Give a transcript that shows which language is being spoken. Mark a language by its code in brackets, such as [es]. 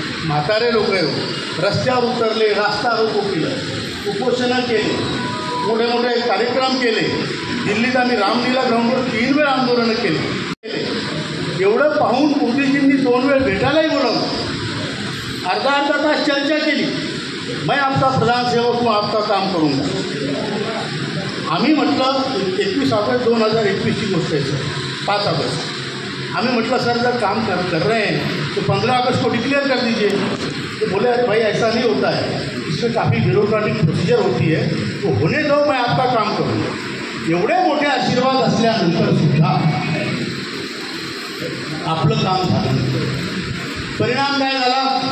[mr] म्हातारे लोक रस्त्यावर उतरले, रास्ता रोको केलं, उपोषणं केली, मोठे मोठे कार्यक्रम केले. दिल्लीत आम्ही रामलीला ग्राउंडवर 3 वेळा आंदोलनं केली. एवढं पाहून मोदीजींनी 2 वेळ भेटायलाही बोलवलं, अर्धा तास चर्चा केली. [hi] मैं आपका प्रधान सेवक हूँ, आपका काम करूँगा. [mr] आम्ही म्हटलं 21 ऑगस्ट 2021ची गोष्ट आहे सर, 5 ऑगस्ट. [hi] हमें मतलब सर जब काम कर रहे हैं तो 15 अगस्त को डिक्लेयर कर दीजिए. तो बोले अरे भाई ऐसा नहीं होता है, इसमें काफ़ी ब्यूरोक्रेटिक प्रोसीजर होती है, तो होने दो, मैं आपका काम करूँगा. [mr] एवढे मोठे आशीर्वाद असल्यानंतर सुद्धा आपलं काम झालं. परिणाम काय झाला?